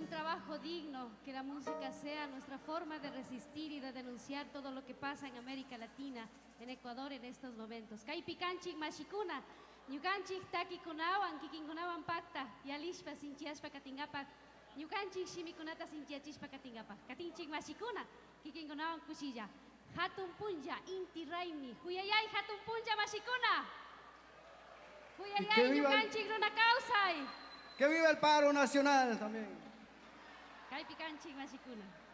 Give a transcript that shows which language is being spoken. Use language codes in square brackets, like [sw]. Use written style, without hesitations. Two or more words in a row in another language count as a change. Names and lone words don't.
[es] trabajo digno, que la música sea nuestra forma de resistir y de denunciar todo lo que pasa en América Latina, en Ecuador en estos momentos. [qu] Kay pikanchik mashikuna, ñukanchik taki kunawan, kikinkunawan pacta, yalishpa sinchiashpa katingapa, ñukanchik shimikunata sinchiachishpa katingapa. Katinchik mashikuna, kikinkunawan kushilla. Hatun punja, inti raimi, huyayay hatun punja mashikuna. Huyayay ñukanchik runa kausay. [es] ¡Que viva el paro nacional también! [qu] Kay pikanchik mashikuna.